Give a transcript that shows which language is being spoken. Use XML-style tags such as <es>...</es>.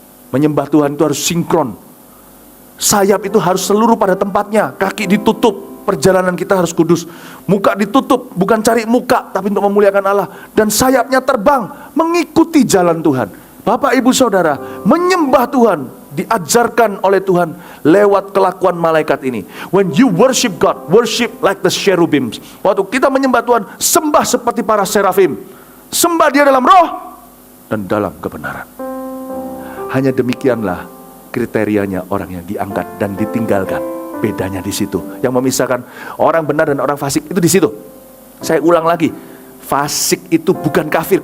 <id>Menyembah Tuhan itu harus sinkron. Sayap itu harus seluruh pada tempatnya. Kaki ditutup, perjalanan kita harus kudus. Muka ditutup, bukan cari muka, tapi untuk memuliakan Allah. Dan sayapnya terbang, mengikuti jalan Tuhan. Bapak ibu saudara, menyembah Tuhan diajarkan oleh Tuhan lewat kelakuan malaikat ini.</id> <en>When you worship God, worship like the cherubims.</en> <id>Waktu kita menyembah Tuhan, sembah seperti para serafim. Sembah dia dalam roh dan dalam kebenaran. Hanya demikianlah kriterianya orang yang diangkat dan ditinggalkan. Bedanya di situ. Yang memisahkan orang benar dan orang fasik itu di situ. Saya ulang lagi, fasik itu bukan kafir.</id>